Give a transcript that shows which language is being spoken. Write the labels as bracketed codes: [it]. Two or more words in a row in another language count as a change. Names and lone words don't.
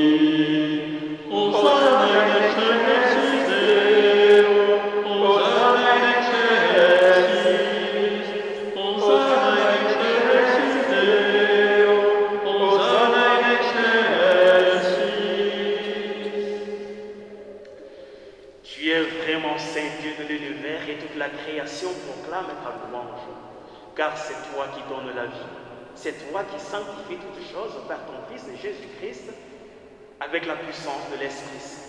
[la] Hosanna in excelsis Deo, Hosanna in excelsis, Hosanna in excelsis Deo, Hosanna in excelsis. [fr] Tu es vraiment Saint Dieu de l'univers et toute la création proclame ta louange. Car c'est toi qui donnes la vie, c'est toi qui sanctifies toutes choses par ton Fils Jésus-Christ avec la puissance de l'Esprit Saint.